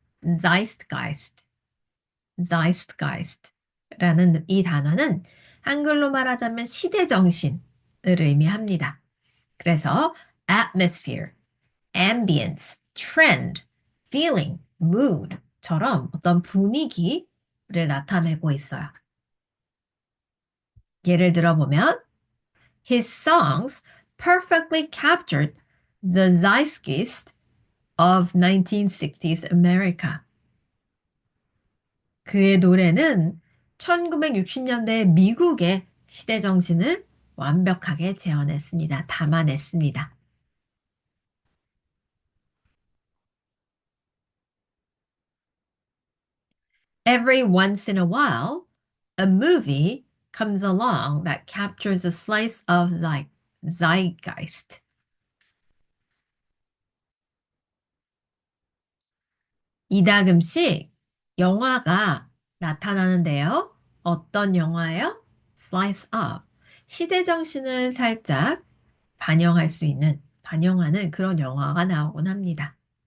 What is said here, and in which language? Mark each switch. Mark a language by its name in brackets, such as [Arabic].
[Korean] Zeitgeist, Zeitgeist라는 이 단어는 한글로 말하자면 시대정신을 의미합니다. 그래서 [English] atmosphere, ambience, trend, feeling, mood [Korean] 처럼 어떤 분위기를 나타내고 있어요. 예를 들어보면 [English] His songs perfectly captured the zeitgeist of 1960s America. [Korean] 그의 노래는 1960년대 미국의 시대 정신을 완벽하게 재현했습니다. 담아냈습니다. [English] Every once in a while, a movie comes along that captures a slice of zeitgeist. [Korean] 이다금씩 영화가 나타나는데요. 어떤 영화예요? [English] Slice of. [Korean] 시대 정신을 살짝 반영할 수 있는, 반영하는 그런 영화가 나오곤 합니다.